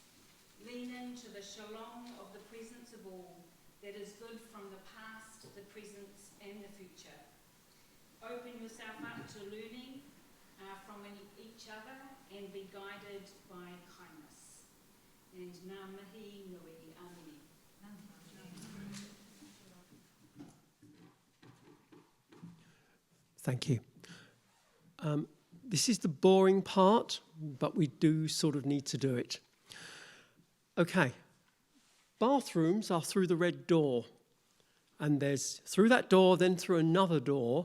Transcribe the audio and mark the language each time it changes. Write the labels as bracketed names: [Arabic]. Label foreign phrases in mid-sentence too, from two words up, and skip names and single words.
[English] Lean into the shalom of the presence of all that is good from the past, the present and the future. Open yourself up to learning from each other and be guided by kindness. [Māori] And ngā mihi nui amini. [English] Thank you. This is the boring part, but we do sort of need to do it. Okay, bathrooms are through the red door, and there's through that door, then through another door.